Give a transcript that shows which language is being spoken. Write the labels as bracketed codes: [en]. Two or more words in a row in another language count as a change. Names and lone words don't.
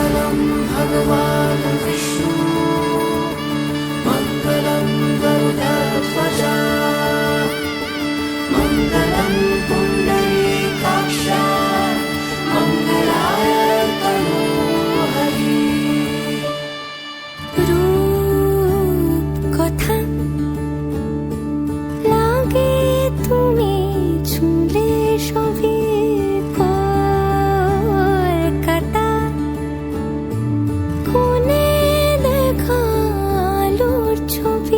[sa] मंगलम भगवान विष्णु मंगलम गरुडध्वज मंगलम पुंडरीकाक्ष मंगलाय तनोहरि [bn] রূপ কথা লাগে তুমি ছুঁলে সবই কলকাতা কোণে দেখা আলোর ছবি